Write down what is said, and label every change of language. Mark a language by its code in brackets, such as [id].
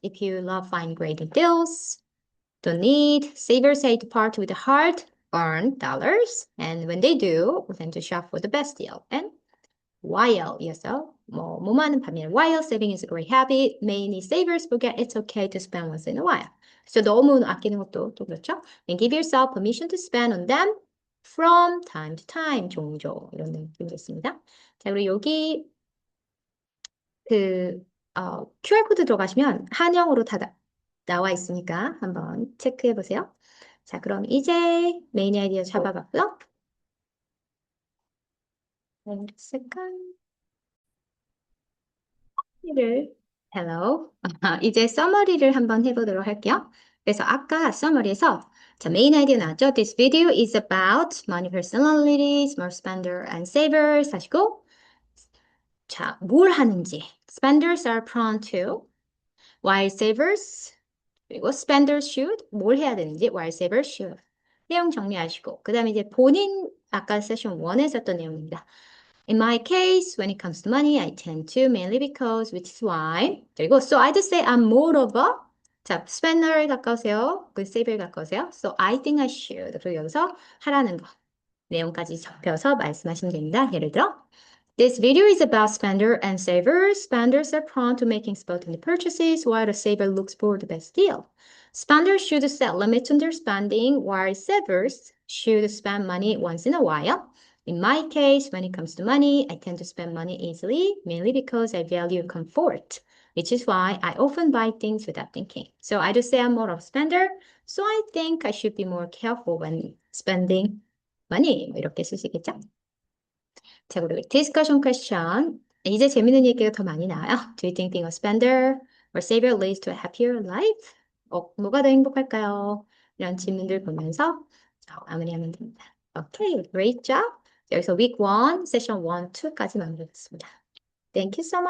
[en] If you love finding great deals, don't need, savers hate to part with the hard earn dollars. And when they do, we tend to shop for the best deal. And while [ko] 이어서 뭐뭐하는 반면 [en] while saving is a great habit, many savers forget it's okay to spend once in a while. [ko] 그래서 너무 아끼는 것도 또 그렇죠. [en] And give yourself permission to spend on them from time to time. [ko] 종종 이런 느낌이 있습니다. 자, 그리고 여기 QR 코드 들어가시면 한영어로 다 나와 있으니까 한번 체크해 보세요. 자, 그럼 이제 메인 아이디어 잡아봤고요. [en] second. Hello. [ko] 이제 서머리를 한번 해보도록 할게요. 그래서 아까 서머리에서 자, 메인 아이디어 나왔죠? [en] This video is about money personality, smart spender and savers [ko] 하시고 자, 뭘 하는지 [en] spenders are prone to while savers 그리고 spenders should [ko] 뭘 해야 되는지 [en] while savers should [ko] 내용 정리하시고 그 다음에 이제 본인 아까 세션 1에 썼던 내용입니다. [en] In my case, when it comes to money, I tend to mainly because, which is why. 그리고 so I just say I'm more of a [ko] 자, spender에 가까우세요. 그 save에 가까우세요. [en] So I think I should. [ko] 그리고 여기서 하라는 거 내용까지 접혀서 말씀하시면 됩니다. 예를 들어 [en] This video is about spender and savers. Spenders are prone to making spontaneous purchases while the saver looks for the best deal. Spenders should set limits on their spending while savers should spend money once in a while. In my case, when it comes to money, I tend to spend money easily, mainly because I value comfort, which is why I often buy things without thinking. So I just say I'm more of a spender, so I think I should be more careful when spending money. [ko] 이렇게 쓰시겠죠? 자, 그리고 discussion question. 이제 재밌는 얘기가 더 많이 나와요. [en] Do you think being a spender or saver leads to a happier life? [ko] 뭐가 더 행복할까요? 이런 질문들 보면서 마무리하면 됩니다. [en] Okay, great job. [ko] 여기서 week 1, session 1, 2까지 마무리했습니다. [en] Thank you so much.